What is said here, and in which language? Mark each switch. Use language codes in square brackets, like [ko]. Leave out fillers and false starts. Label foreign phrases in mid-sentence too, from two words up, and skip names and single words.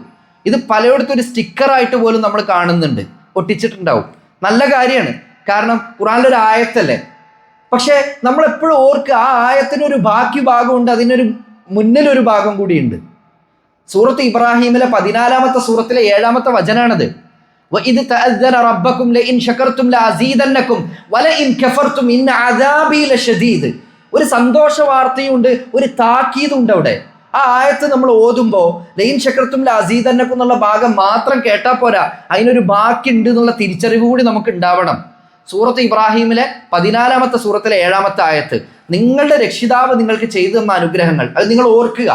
[ml] ഇത് പലയിടത്തും ഒരു സ്റ്റിക്കറായിട്ട് പോലും നമ്മൾ കാണുന്നുണ്ട്, ഒട്ടിച്ചിട്ടുണ്ടാവും. നല്ല കാര്യമാണ്, കാരണം ഖുർആനിലൊരു ആയത്തല്ലേ. പക്ഷെ നമ്മളെപ്പോഴും ഓർക്ക് ആ ആയത്തിനൊരു ബാക്കി ഭാഗമുണ്ട്, അതിനൊരു മുന്നിലൊരു ഭാഗം കൂടിയുണ്ട്. സൂറത്ത് ഇബ്രാഹിമിലെ 14-ാമത്തെ സൂറത്തിലെ 7-ാമത്തെ വചനാണത്. [ar] وَإِذْ تَأَذَّنَ رَبَّكُمْ لَئِنْ شَكَرْتُمْ لَأَزِيدَنَّكُمْ وَلَئِنْ كَفَرْتُمْ إِنَّ عَذَابِي لَشَدِيدٌ. [ml] ഒരു സന്തോഷ വാർത്തയുണ്ട്, ഒരു താക്കീതുണ്ട് അവിടെ. ആ ആയത്ത് നമ്മൾ ഓതുമ്പോൾ [ar] لئن شكرتم لأزيدنكم [ml] എന്നുള്ള ഭാഗം മാത്രം കേട്ടാൽ പോരാ, അതിനൊരു ബാക്കി ഉണ്ട് എന്നുള്ള തിരിച്ചറിവ് കൂടി നമുക്ക് ഉണ്ടാവണം. സൂറത്ത് ഇബ്രാഹിമിലെ 14-ാമത്തെ സൂറത്തിലെ 7-ാമത്തെ ആയത്ത്, നിങ്ങളുടെ രക്ഷിതാവ് നിങ്ങൾക്ക് ചെയ്തു തന്ന അനുഗ്രഹങ്ങൾ അത് നിങ്ങൾ ഓർക്കുക.